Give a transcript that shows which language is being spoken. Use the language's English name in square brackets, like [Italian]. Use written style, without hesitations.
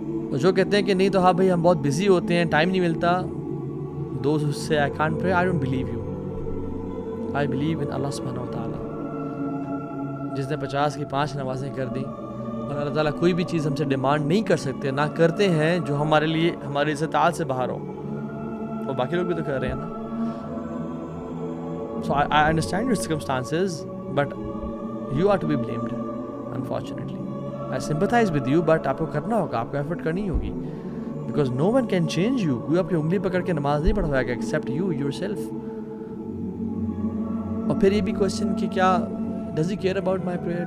[Urdu] اور جو کہتے ہیں کہ نہیں تو ہاں بھائی ہم بہت بزی ہوتے ہیں, ٹائم نہیں ملتا, دوز سے [English] I can't pray, I don't believe you. I believe in اللہ [Urdu] سبحانہ و تعالیٰ, جس نے 50 کی 5 نمازیں کر دیں, اور اللہ تعالیٰ کوئی بھی چیز ہم سے ڈیمانڈ نہیں کر سکتے, نہ کرتے ہیں جو ہمارے لیے ہماری استطاعت سے باہر ہو, اور باقی لوگ بھی تو کر رہے ہیں نا. [English] So I understand your circumstances, but you are to be blamed, unfortunately. I sympathize with you, but [Urdu] آپ کو کرنا ہوگا, آپ کو ایفرٹ کرنی ہوگی, [English] because no one can change you. [Urdu] کوئی آپ کی انگلی پکڑ کے نماز نہیں پڑھوائے گا [English] except you yourself. [Urdu] اور پھر یہ بھی کوشچن کہ کیا [English] does he care about my prayer?